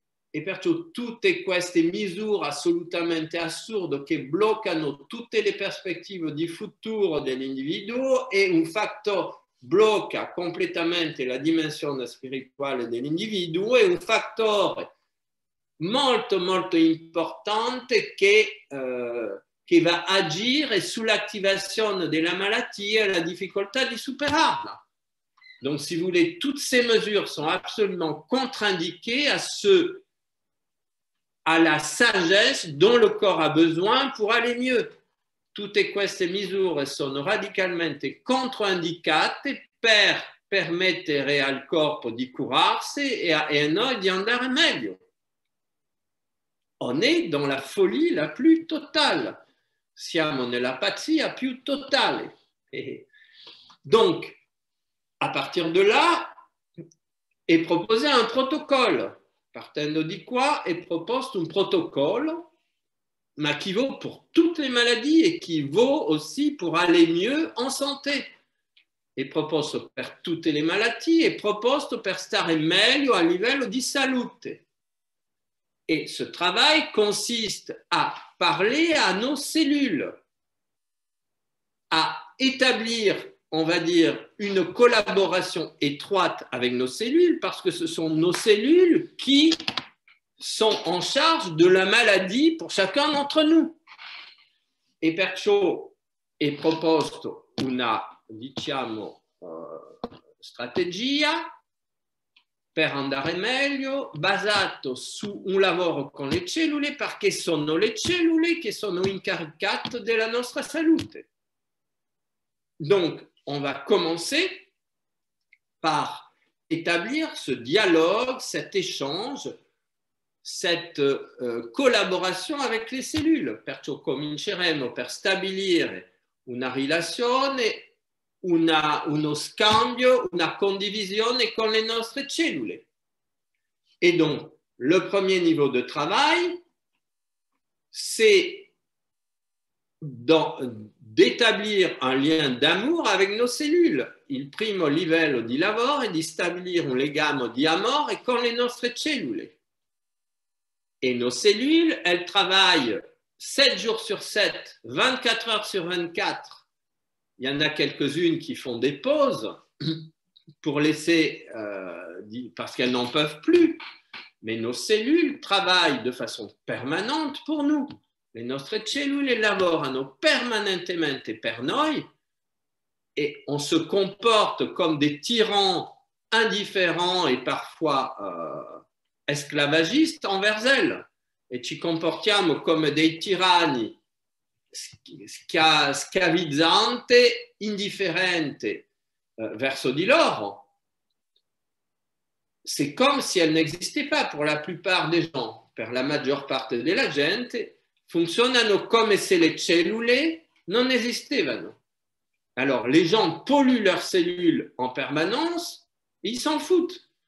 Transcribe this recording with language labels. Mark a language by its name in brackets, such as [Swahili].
[Italian] E perciò tutte queste misure assolutamente assurde che bloccano tutte le prospettive di futuro dell'individuo è un fattore blocca completamente la dimensione spirituale dell'individuo, è un fattore molto molto importante che va agire sull'attivazione della malattia e la difficoltà di superarla. [French] Donc, si vous voulez, toutes ces mesures sont absolument contre-indiquées à la sagesse dont le corps a besoin pour aller mieux. [Italian] Tutte queste misure sono radicalmente controindicate per permettere al corpo di curarsi e a noi di andare meglio. [French] On est dans la folie la plus totale. [Italian] Siamo nella pazzia più totale. [French] Donc, à partir de là, est proposé un protocole. [Italian] Partendo di qua è proposto un protocolo, [French] ma qui vaut pour toutes les maladies et qui vaut aussi pour aller mieux en santé. [Italian] È proposto per tutte le malattie, è proposto per stare meglio a livello di salute. [French] Et ce travail consiste à parler à nos cellules, à établir, on va dire, une collaboration étroite avec nos cellules, parce que ce sont nos cellules qui sont en charge de la maladie pour chacun d'entre nous. [Italian] E perciò è proposto una, diciamo, strategia per andare meglio, basato su un lavoro con le cellule, perché sono le cellule che sono incaricate della nostra salute. [French] Donc, on va commencer par établir ce dialogue, cet échange, cette collaboration avec le cellules. [Italian] Perciò cominceremo per stabilire una relazione, uno scambio, una condivisione con le nostre cellule. [French] Et donc, le premier niveau de travail, c'est d'établir un lien d'amour avec nos cellules. [Italian] Il primo livello di lavoro è di stabilire un legame di amore con le nostre cellule. [French] Et nos cellules, elles travaillent 7 jours sur 7, 24 heures sur 24. Il y en a quelques-unes qui font des pauses pour laisser, parce qu'elles n'en peuvent plus. Mais nos cellules travaillent de façon permanente pour nous. [Italian] Le nostre cellule lavorano permanentemente per noi [French] et on se comporte comme des tyrans indifférents et parfois esclavagistes envers elles. [Italian] E ci comportiamo come dei tiranni schiavizzanti, indifferenti verso di loro. [French] C'est comme si elles n'existaient pas pour la plupart des gens. [Italian] Per la maggior parte della gente funzionano come se le cellule non esistevano. [French] Alors, les gens polluent leurs cellules en permanence, ils s'en foutent.